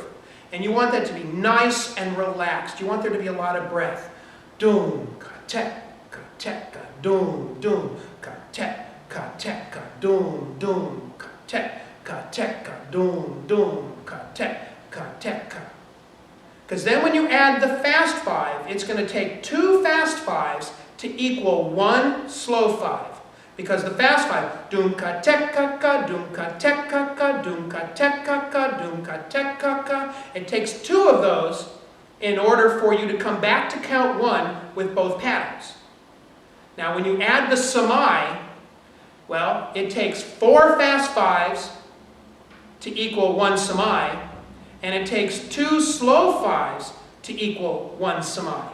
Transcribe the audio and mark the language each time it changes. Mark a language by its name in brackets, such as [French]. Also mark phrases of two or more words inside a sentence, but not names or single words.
[English] And you want that to be nice and relaxed. You want there to be a lot of breath. Doom, ka tek, ka tek, ka doom, doom, ka tek, ka tek, ka doom, doom, ka tek, ka doom, doom, ka tek, ka. Because then when you add the fast 5, it's going to take 2 fast 5s to equal 1 slow 5. Because the fast 5, doom ka tek ka, doom ka tek ka, doom ka tek ka, doom ka tek ka, it takes 2 of those in order for you to come back to count 1 with both patterns. Now when you add the samai, well, it takes 4 fast 5s to equal 1 samai, and it takes 2 slow 5s to equal 1 samai.